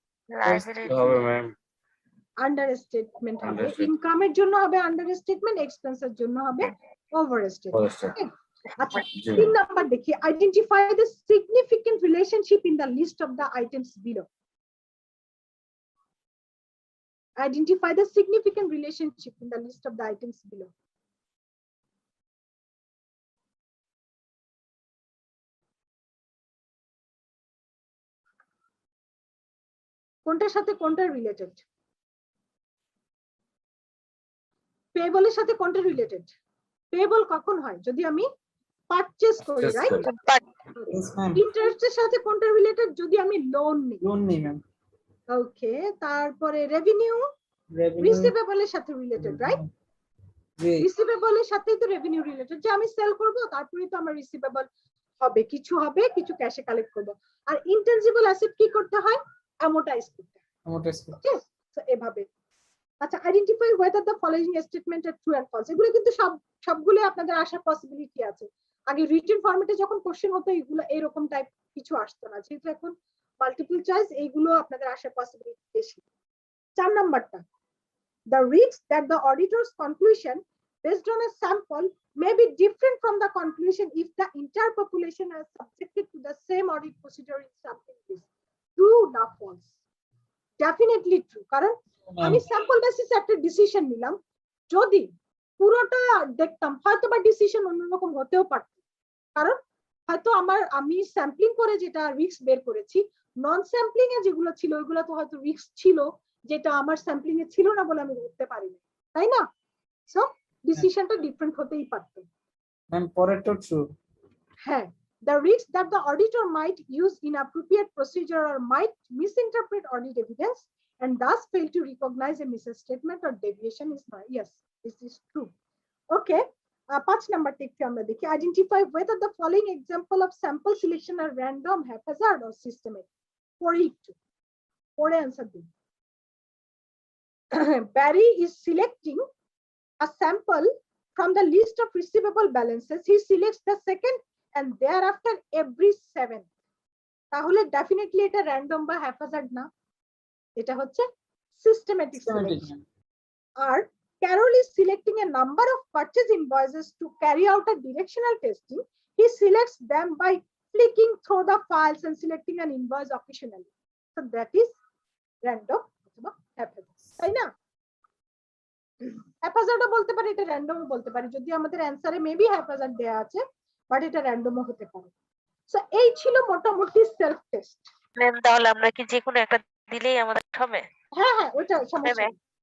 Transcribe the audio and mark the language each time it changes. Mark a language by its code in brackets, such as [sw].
[en] library [bn] হবে ma'am, under statement হবে, [en] Understatement. [bn] ইনকামের জন্য হবে আন্ডার স্টেটমেন্ট, এক্সপেন্সের জন্য হবে ওভার স্টেটমেন্ট। [en] Overstatement. [bn] আচ্ছা, জি 3 নাম্বার দেখি, [en] Identify the significant relationship in the list of the items below. Identify the significant relationship in the list of the items below. [bn] কোনটার সাথে কোনটা রিলেটেড? পেয়েবলের সাথে কোনটা রিলেটেড? পেয়েবল কখন হয়? যদি আমি পারচেজ করি, [en] Purchase right? [bn] করি। [en] Yes, ma'am. [bn] ইন্টারেস্টের সাথে কোনটা রিলেটেড? যদি আমি লোন নিই। Loan নেই ম্যাম। ওকে, তারপরে রেভিনিউ [en] Revenue [bn] রিসিভেবলের সাথে রিলেটেড, রাইট? জি রিসিভেবলের সাথেই তো রেভিনিউ রিলেটেড, যে আমি সেল করব তারপরেই তো আমার রিসিভেবল হবে, কিছু হবে, কিছু ক্যাশে কালেক্ট করব। আর ইনটেনজিবল অ্যাসেট কি করতে হয়? অ্যামোর্টাইজ করতে হয়। [en] amortization। [bn] ওকে, সো এভাবে। [en] আচ্ছা, identify whether the following statement are true and false. [bn] এগুলো কিন্তু সবগুলো আপনাদের আসার পসিবিলিটি আছে। আগে রিটেন ফরম্যাটে যখন কোশ্চেন হতো এগুলো এরকম টাইপ কিছু আসতো না, যেহেতু এখন মাল্টিপল চয়েস, এইগুলো আপনাদের আসার পসিবিলিটি বেশি। 4 নাম্বারটা, [en] the risk that the auditor's conclusion based on a sample may be different from the conclusion if the entire population are subjected to the same audit procedure in sampling list. True না false? Definitely true, [bn] কারণ আমি sample বেসিসে একটা decision নিলাম, যদি পুরোটা দেখতাম হয়তো বা ডিসিশন অন্যরকম হতেও পারত, কারণ হয়তো আমি স্যাম্পলিং করে যেটা রিস্ক বের করেছি নন স্যাম্পলিং এ যেগুলো ছিল ওইগুলো তো হয়তো রিস্ক ছিল, যেটা আমার স্যাম্পলিং এ ছিল না বলে আমি ধরতে পারিনি, তাই না? সো ডিসিশনটা ডিফারেন্ট হতেই পারত। ম্যাম পরেরটা ট্রু। [en] হ্যাঁ, the risk that the auditor might use inappropriate procedure or might misinterpret audit evidence and thus fail to recognize a misstatement or deviation is not. Yes, this is true. Okay. 5 number take [bn] আমরা দেখি, [en] identify whether the following example of sample selection are random, haphazard or systematic. [bn] পরে answer দিন। [en] Barry is selecting a sample from the list of receivable balances. He selects the second and thereafter every 7. [bn] তাহলে definitely এটা random বা haphazard না, এটা হচ্ছে systematic selection. [en] Or Carol is selecting a number of purchase invoices to carry out a directional testing. He selects them by flicking through the files and selecting an invoice occasionally. So that is random অথবা haphazard, [bn] তাই না? haphazard বলতে পারি, এটা random বলতে পারি, যদি আমাদের অ্যানসারে মেবি haphazard দেয়া আছে, বাট এটা random হতে পারে। সো এই ছিল মোটামুটি সেলফ টেস্ট। ম্যাম তাহলে আমরা কি যে কোনো একটা দিলেই আমাদের হবে? হ্যাঁ হ্যাঁ, ওটা সমস্যা নেই।